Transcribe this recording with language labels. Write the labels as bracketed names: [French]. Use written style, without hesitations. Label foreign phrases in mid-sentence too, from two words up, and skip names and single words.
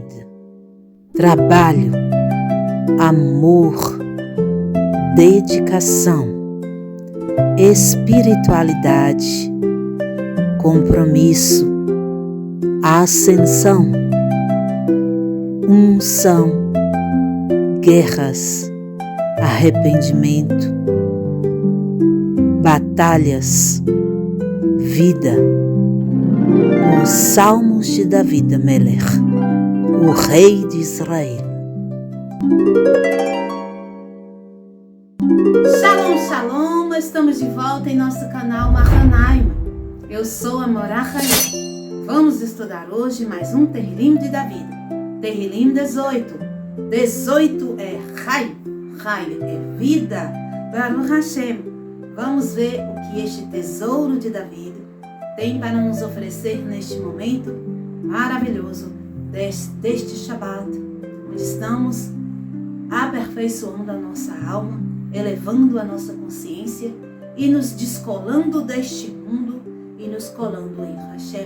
[Portuguese] Trabalho, amor, dedicação, espiritualidade, compromisso, ascensão, unção, guerras, arrependimento, batalhas, vida. Os Salmos de David Amelech, o rei de Israel. [Hebrew] שלום, שלום! [Portuguese] Estamos de volta em nosso canal Mahanaim. Eu sou a Morah Hayim. Vamos estudar hoje mais um Terrilim de David. Terrilim 18. 18 é Chai. Chai é vida. [Hebrew] ברוך השם. [Portuguese] Vamos ver o que este tesouro de David tem para nos oferecer neste momento maravilhoso deste Shabbat, onde estamos aperfeiçoando a nossa alma, elevando a nossa consciência e nos descolando deste mundo e nos colando em Hashem.